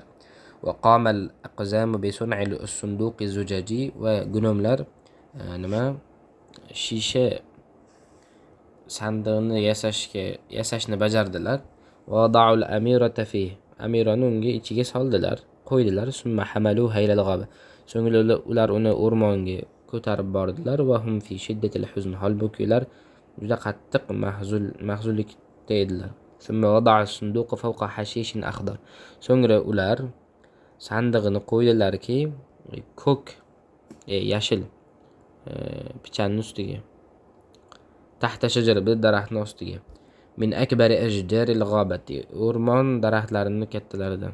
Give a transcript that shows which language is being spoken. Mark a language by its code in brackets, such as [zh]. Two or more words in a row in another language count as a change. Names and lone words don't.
[ar] وقام الأقزام بصنع الصندوق الزجاجي, [uz] va gunomlar shisha sandiqni yasashni bajardilar. [ar] ووضعوا الأميرة فيه, [uz] amirani unga ichiga soldilar, qo'ydilar. [ar] ثم حملوها إلى الغابة, [uz] so'ngra ular uni o'rmonga ko'tarib bordilar. [ar] وهم في شدة الحزن, [uz] holbuki ular juda qattiq mahzunlikda edilar. [ar] ثم وضعوا الصندوق فوق حشيش أخضر. [uz] So'ngra ular sandig'ini qo'ydilarki, ko'k, yashil pichanning ustiga. [ar] تحت شجرة, [uz] bir daraxtning ostiga. [ar] من أكبر أشجار الغابة, [uz] o'rmon daraxtlarining kattalaridan.